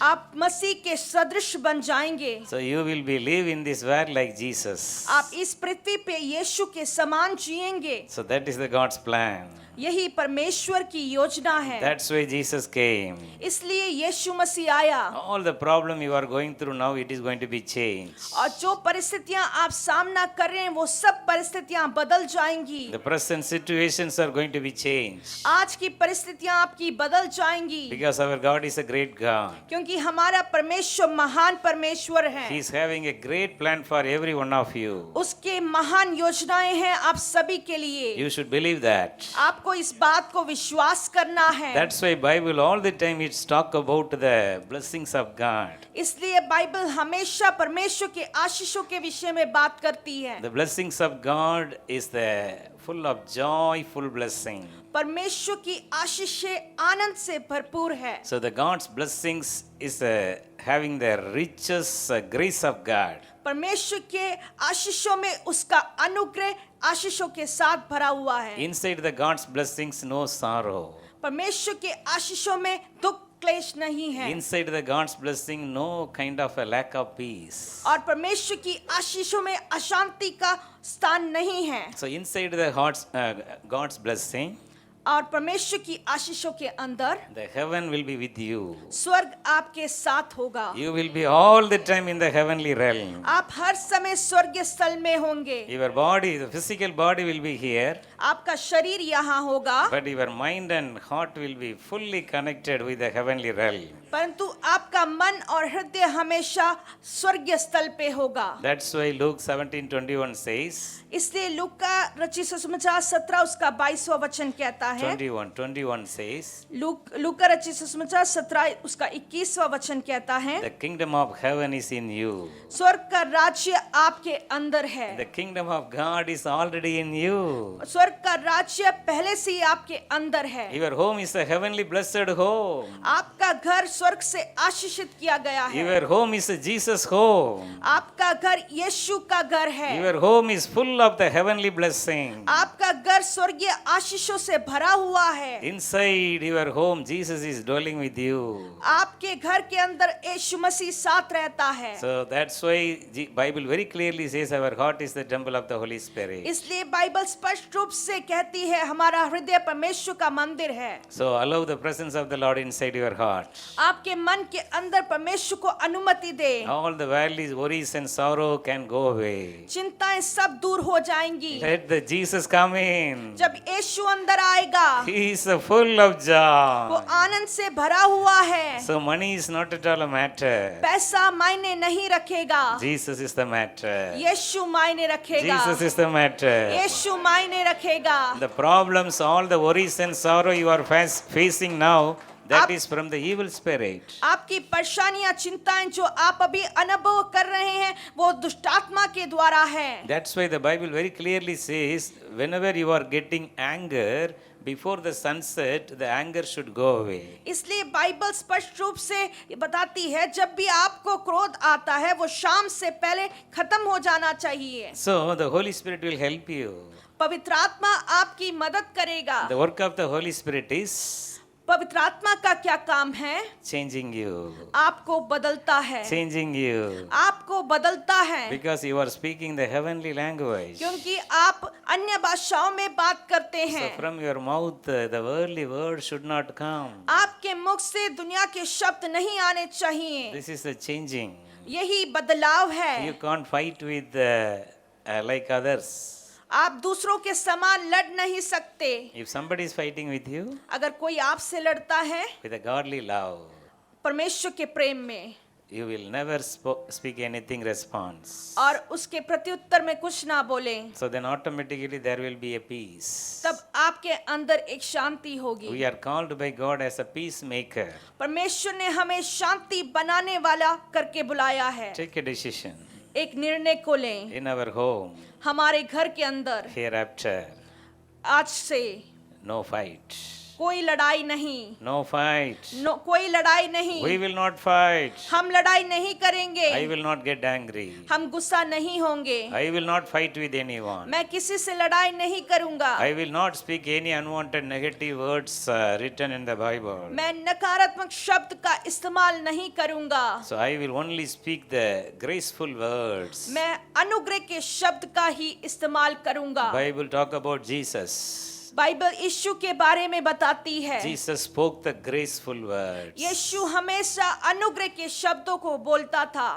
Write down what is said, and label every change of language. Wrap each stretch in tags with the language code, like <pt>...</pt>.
<hi>आप मसीह के सदृश बन जाएंगे।</hi> <en>So you will be live in this world like Jesus.</en> <hi>आप इस पृथ्वी पे यीशु के समान जिएंगे।</hi> <en>So that is the God's plan.</en> <hi>यही परमेश्वर की योजना है।</hi> <en>That's why Jesus came.</en> <hi>इसलिए यीशु मसीह आया।</hi> <en>All the problem you are going through now it is going to be changed.</en> <hi>और जो परिस्थितियां आप सामना कर रहे हैं वो सब परिस्थितियां बदल जाएंगी।</hi> <en>The present situations are going to be changed.</en> <hi>आज की परिस्थितियां आपकी बदल जाएंगी।</hi> <en>Because our God is a great God.</en> <hi>क्योंकि हमारा परमेश्वर महान परमेश्वर है।</hi> <en>He is having a great plan for every one of you.</en> <hi>उसके महान योजनाएं हैं आप सभी के लिए।</hi> <en>You should believe that.</en> <hi>आपको इस बात को विश्वास करना है।</hi> <en>That's why Bible all the time it's talk about the blessings of God.</en> <hi>इसलिए बाइबल हमेशा परमेश्वर के आशीषों के विषय में बात करती है।</hi> <en>The blessings of God is the full of joy, full blessing.</en> <hi>परमेश्वर की आशीषें आनंद से भरपूर है।</hi> <en>So the God's blessings is having the richest grace of God.</en> <hi>परमेश्वर के आशीषों में उसका अनुग्रह आशीषों के साथ भरा हुआ है।</hi> <en>Inside the God's blessings no sorrow.</en> <hi>परमेश्वर के आशीषों में दुख क्लेश नहीं है।</hi> <en>Inside the God's blessing no kind of a lack of peace.</en> <hi>और परमेश्वर की आशीषों में अशांति का स्थान नहीं है।</hi> <en>So inside the God's blessing</en> <hi>और परमेश्वर की आशीषों के अंदर</hi> <en>the heaven will be with you.</en> <hi>स्वर्ग आपके साथ होगा।</hi> <en>You will be all the time in the heavenly realm.</en> <hi>आप हर समय स्वर्गीय स्थल में होंगे।</hi> <en>Your body, the physical body will be here,</en> <hi>आपका शरीर यहाँ होगा,</hi> <en>but your mind and heart will be fully connected with the heavenly realm.</en> <hi>परंतु आपका मन और हृदय हमेशा स्वर्गीय स्थल पे होगा।</hi> <en>That's why Luke 17:21 says,</en> <hi>इसलिए लूका रचित सुसमाचार 17 उसका 22वां वचन कहता है।</hi> <en>21 says,</en> <hi>लूका रचित सुसमाचार 17 उसका 21वां वचन कहता है,</hi> <en>the kingdom of heaven is in you.</en> <hi>स्वर्ग का राज्य आपके अंदर है।</hi> <en>The kingdom of God is already in you.</en> <hi>स्वर्ग परमेश्वर का राज्य पहले से ही आपके अंदर है।</hi> <en>Your home is a heavenly blessed home.</en> <hi>आपका घर स्वर्ग से आशीषित किया गया है।</hi> <en>Your home is a Jesus home.</en> <hi>आपका घर यीशु का घर है।</hi> <en>Your home is full of the heavenly blessing.</en> <hi>आपका घर स्वर्गीय आशीषों से भरा हुआ है।</hi> <en>Inside your home, Jesus is dwelling with you.</en> <hi>आपके घर के अंदर यीशु मसीह साथ रहता है।</hi> <en>So that's why the Bible very clearly says our heart is the temple of the Holy Spirit.</en> <hi>इसलिए बाइबल स्पष्ट रूप से कहती है हमारा हृदय परमेश्वर का मंदिर है।</hi> <en>So allow the presence of the Lord inside your heart.</en> <hi>आपके मन के अंदर परमेश्वर को अनुमति दे।</hi> <en>All the valleys, worries and sorrow can go away.</en> <hi>चिंताएं सब दूर हो जाएंगी।</hi> <en>Let the Jesus come in.</en> <hi>जब यीशु अंदर आएगा</hi> <en>He is full of</en> <hi>वो</hi> <en>joy.</en> <hi>आनंद से भरा हुआ है।</hi> <en>So money is not at all a matter.</en> <hi>पैसा मायने नहीं रखेगा,</hi> <en>Jesus is the matter.</en> <hi>यीशु मायने रखेगा।</hi> <en>Jesus is the matter.</en> <hi>यीशु मायने रखेगा।</hi> <en>The problems, all the worries and sorrow you are facing now, that is from the evil spirit.</en> <hi>आपकी परेशानियां चिंताएं जो आप अभी अनुभव कर रहे हैं वो दुष्टात्मा के द्वारा है।</hi> <en>That's why the Bible very clearly says, whenever you are getting anger, before the sunset, the anger should go away.</en> <hi>इसलिए बाइबल स्पष्ट रूप से बताती है जब भी आपको क्रोध आता है वो शाम से पहले खत्म हो जाना चाहिए।</hi> <en>So the Holy Spirit will help you.</en> <hi>पवित्र आत्मा आपकी मदद करेगा।</hi> <en>The work of the Holy Spirit is</en> <hi>पवित्र आत्मा का क्या काम है?</hi> <en>changing you.</en> <hi>आपको बदलता है।</hi> <en>Changing you.</en> <hi>आपको बदलता है</hi> <en>Because you are speaking the heavenly language.</en> <hi>क्योंकि आप अन्य भाषाओं में बात करते</hi> <en>So</en> <hi>हैं।</hi> <en>from your mouth, the worldly word should not come.</en> <hi>आपके मुख से दुनिया के शब्द नहीं आने चाहिए।</hi> <en>This is the changing.</en> <hi>यही बदलाव</hi> <en>You</en> <hi>है।</hi> <en>can't fight with like others.</en> <hi>आप दूसरों के समान लड़ नहीं सकते।</hi> <en>If somebody is fighting with you,</en> <hi>अगर कोई आपसे लड़ता है</hi> <en>with a godly love,</en> <hi>परमेश्वर के प्रेम में</hi> <en>you will never speak anything response.</en> <hi>और उसके प्रत्युत्तर में कुछ ना बोले,</hi> <en>So then automatically there will be a peace.</en> <hi>तब आपके अंदर एक शांति होगी।</hi> <en>We are called by God as a peacemaker.</en> <hi>परमेश्वर ने हमें शांति बनाने वाला करके बुलाया है।</hi> <en>Take a decision</en> <hi>एक निर्णय को लें</hi> <en>in our home.</en> <hi>हमारे घर के अंदर</hi> <en>Hereafter,</en> <hi>आज से</hi> <en>no fight.</en> <hi>कोई लड़ाई नहीं।</hi> <en>No fight.</en> <hi>कोई लड़ाई नहीं।</hi> <en>We will not fight.</en> <hi>हम लड़ाई नहीं करेंगे।</hi> <en>I will not get angry.</en> <hi>हम गुस्सा नहीं होंगे।</hi> <en>I will not fight with anyone.</en> <hi>मैं किसी से लड़ाई नहीं करूंगा।</hi> <en>I will not speak any unwanted negative words written in the Bible.</en> <hi>मैं नकारात्मक शब्द का इस्तेमाल नहीं करूंगा।</hi> <en>So I will only speak the graceful words.</en> <hi>मैं अनुग्रह के शब्द का ही इस्तेमाल करूंगा।</hi> <en>Bible talk about Jesus.</en> <hi>Bible यीशु के बारे में बताती है।</hi> <en>Jesus spoke the graceful words.</en> <hi>यीशु हमेशा अनुग्रह के शब्दों को बोलता था।</hi>